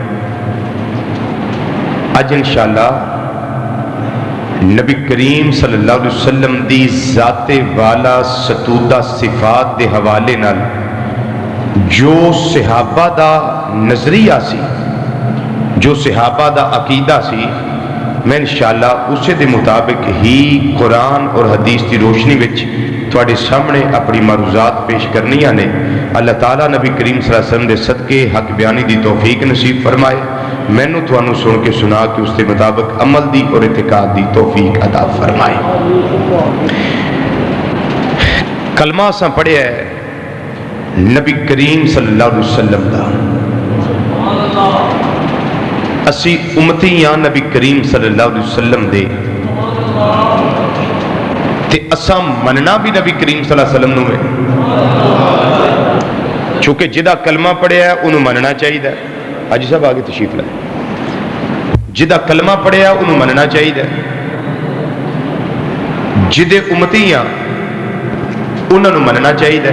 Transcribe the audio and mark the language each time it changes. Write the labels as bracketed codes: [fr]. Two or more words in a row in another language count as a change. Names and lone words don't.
[pa] اج انشاءاللہ نبی کریم صلی اللہ علیہ وسلم دی ذات والا ستودہ صفات دے حوالے نال جو صحابہ دا نظریہ سی جو صحابہ دا عقیدہ سی میں انشاءاللہ اسے دے مطابق ہی قرآن اور حدیث دی روشنی وچ تواڈے سامنے اپنی معروضات پیش کرنیاں نے. اللہ تعالیٰ نبی کریم صلی اللہ علیہ وسلم دے صدقے حق بیانی دی توفیق نصیب فرمائے. مینوں تانوں سن کے سنا کے اس کے مطابق عمل دی اور اعتقاد دی توفیق عطا فرمائے. کلمہ اساں پڑھیا ہے نبی کریم صلی اللہ علیہ وسلم دا. اسی امتی ہاں نبی کریم صلی اللہ علیہ وسلم دے تے اساں مننا بھی نبی کریم صلی اللہ علیہ وسلم نو ہے چونکہ جدا کلمہ پڑھیا ہے انہوں مننا چاہیے. حاجی صاحب آگے تشریف لائیں. جدا کلمہ پڑھیا انہوں مننا چاہیے. جدے امتی ہاں انہوں مننا چاہیے.